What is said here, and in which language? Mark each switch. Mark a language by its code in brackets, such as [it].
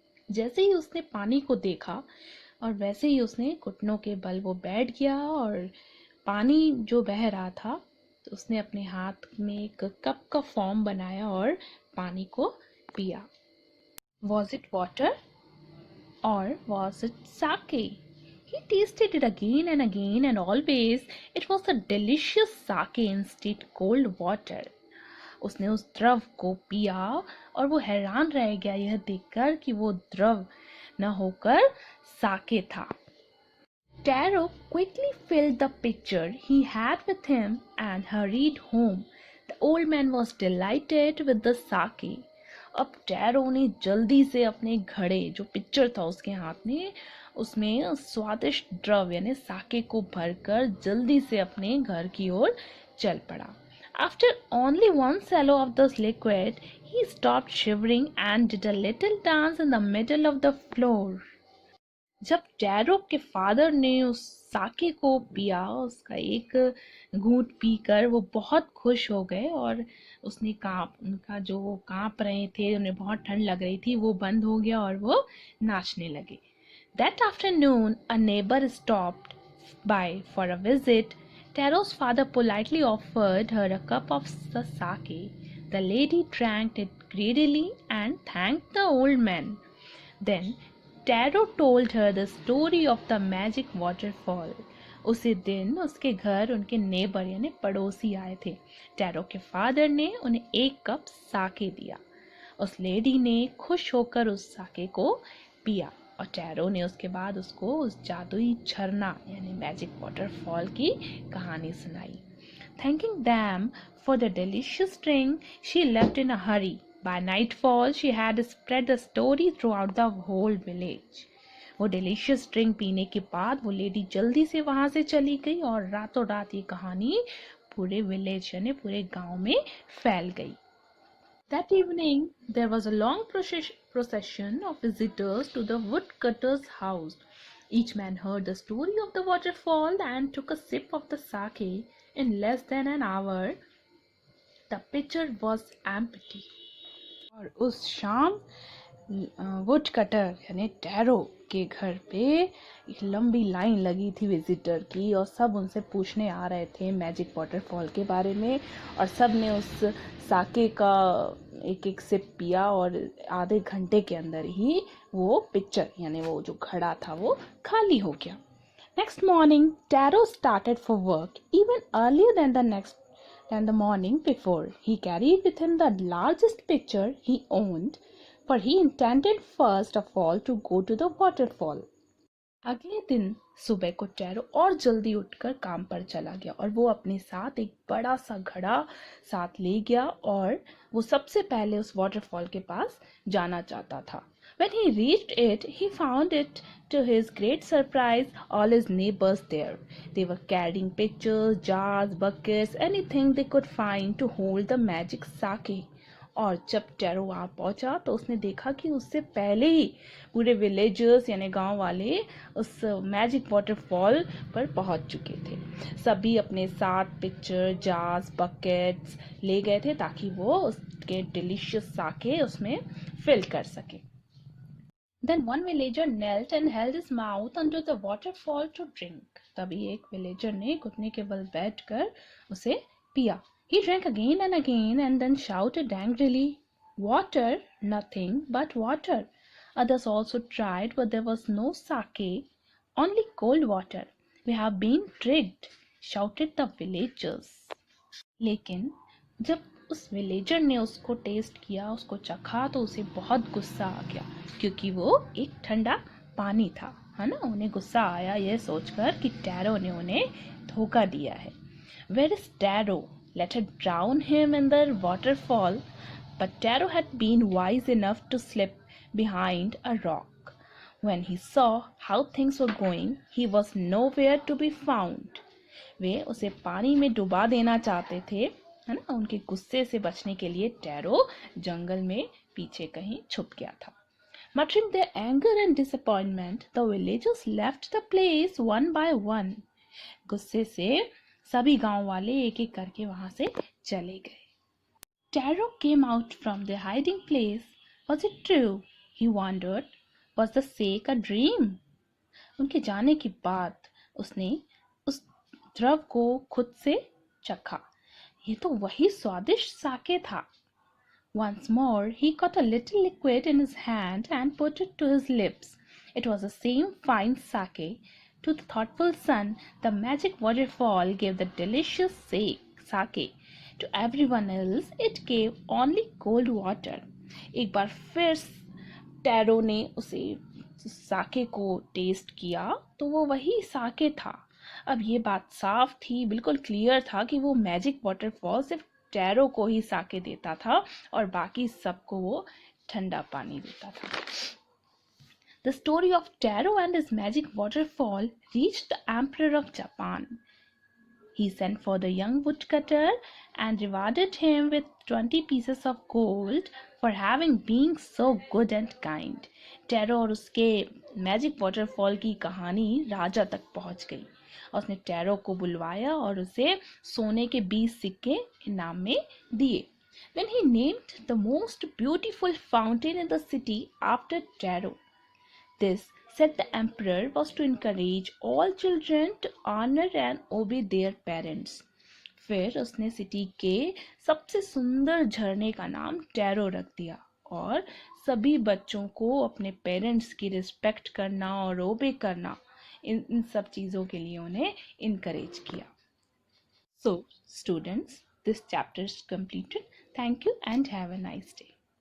[hi] जैसे ही उसने पानी को देखा और वैसे ही उसने घुटनों के बल वो बैठ गया और पानी जो बह रहा था तो उसने अपने हाथ में एक कप का फॉर्म बनाया और पानी को पिया। [en] Was it water or was it sake? He tasted it again and always it was a delicious sake instead cold water. [hi] उसने उस द्रव को पिया और वो हैरान रह गया यह देखकर कि वो द्रव न होकर साके था। [en] Taro quickly filled the pitcher he had with him and hurried home. The old man was delighted with the sake. [hi] अब टैरो ने जल्दी से अपने घड़े जो पिक्चर था उसके हाथ में उसमें स्वादिष्ट द्रव यानी साके को भरकर जल्दी से अपने घर की ओर चल पड़ा। [en] After only one swallow of this liquid, he stopped shivering and did a little dance in the middle of the floor. [hi] जब टैरो के फादर ने उस साके को पिया उसका एक घूंट पीकर वो बहुत खुश हो गए और उसने उनका जो वो कांप रहे थे उन्हें बहुत ठंड लग रही थी वो बंद हो गया और वो नाचने लगे। [en] That afternoon a neighbor stopped by for a visit. Taro's father politely offered her a cup of the sake. The lady drank it greedily and thanked the old man. Then Taro told her the story of the magic waterfall. [hi] उसी दिन उसके घर उनके neighbour यानी पड़ोसी आए थे। Tarot के फादर ने उन्हें एक कप साके दिया। उस लेडी ने खुश होकर उस साके को पिया और टैरो ने उसके बाद उसको उस जादुई झरना यानी [en] magic waterfall [hi] की कहानी सुनाई। [en] Thanking them for the delicious drink, she left in a hurry. By nightfall, she had spread the story throughout the whole village. [hi] वो [en] delicious drink [hi] पीने के बाद वो लेडी जल्दी से वहां से चली गई और रातों रात ये कहानी पूरे विलेज यानी पूरे गांव में फैल गई। [en] That evening, there was a long procession of visitors to the woodcutter's house. Each man heard the story of the waterfall and took a sip of the sake. In less than an hour, the pitcher was empty. [hi] और उस शाम [en] wood cutter [hi] यानी tarot के घर पे एक लंबी line लगी थी विजिटर की और सब उनसे पूछने आ रहे थे [en] magic waterfall [hi] के बारे में और सब ने उस साके का एक एक सिप पिया और आधे घंटे के अंदर ही वो पिक्चर यानी वो जो घड़ा था वो खाली हो गया। [en] Next morning, Taro started for work even earlier than the morning before. He carried with him the largest pitcher he owned, for he intended first of all to go to the waterfall. [hi] अगले दिन सुबह को tarot और जल्दी उठकर काम पर चला गया और वो अपने साथ एक बड़ा सा घड़ा साथ ले गया और वो सबसे पहले उस वाटरफॉल के पास जाना चाहता था। [en] When he reached it, he found it, to his great surprise, all his neighbors there. They were carrying pitchers, jars, buckets, anything they could find to hold the magic sake. [hi] और जब tarot वहां पहुंचा तो उसने देखा कि उससे पहले ही पूरे विलेजर्स यानी गांव वाले उस [en] magic waterfall [hi] पर पहुंच चुके थे। सभी अपने साथ [en] pitcher jars buckets [hi] ले गए थे ताकि वो उसके [en] delicious sake [hi] उसमें फिल कर सके। [en] Then one villager knelt and held his mouth under the waterfall to drink. [hi] तभी एक विलेजर ने घुटने के बल बैठकर उसे पिया। [en] He drank again and then shouted angrily, "Water, nothing but water." Others also tried, but there was no sake, only cold water. We have been tricked, shouted the villagers. [hi] लेकिन जब उस विलेजर ने उसको टेस्ट किया, उसको चखा, तो उसे बहुत गुस्सा आ गया, क्योंकि वो एक ठंडा पानी था, है ना। उन्हें गुस्सा आया यह सोचकर कि टैरो ने उन्हें धोखा दिया है. [en] Where is Taro? Let her drown him in the waterfall. But Taro had been wise enough to slip behind a rock. When he saw how things were going, he was nowhere to be found. [hi] वे उसे पानी में डुबा देना चाहते थे, है ना। उनके गुस्से से बचने के लिए टैरो जंगल में पीछे कहीं छुप गया था. [en] Muttering their anger and disappointment, the villagers left the place one by one. [hi] गुस्से से सभी गांव वाले एक एक करके वहां से चले गए. [en] Taro came out from their hiding place. Was it true? He wondered. Was the sake a dream? [hi] उनके जाने के बाद उसने उस द्रव को खुद से चखा. ये तो वही स्वादिष्ट साके था. [en] Once more he caught a little liquid in his hand and put it to his lips. It was the same fine sake. To the thoughtful son, the magic waterfall gave the delicious sake. To everyone else, it gave only cold water. [hi] एक बार फिर tarot ने उसे साके को test किया, तो वो वही साके था. अब ये बात साफ थी, बिल्कुल क्लियर था कि वो [en] magic waterfall [hi] सिर्फ टैरो को ही साके देता था और बाकी सबको वो ठंडा पानी देता था. [en] The story of Taro and his magic waterfall reached the Emperor of Japan. He sent for the young woodcutter and rewarded him with 20 pieces of gold for having been so good and kind. [hi] Taro और उसके [en] magic waterfall [hi] की कहानी राजा तक पहुंच गई. उसने tarot को बुलवाया और उसे सोने के 20 सिक्के इनाम में दिए. [en] Then he named the most beautiful fountain in the city after Taro. This, said the emperor, was to encourage all children to honor and obey their parents. [hi] फिर उसने सिटी के सबसे सुंदर झरने का नाम टैरो रख दिया और सभी बच्चों को अपने पेरेंट्स की रिस्पेक्ट करना और ओबे करना, इन सब चीज़ों के लिए उन्हें इनकरेज किया. [en] So, students, this chapter is completed. Thank you and have a nice day.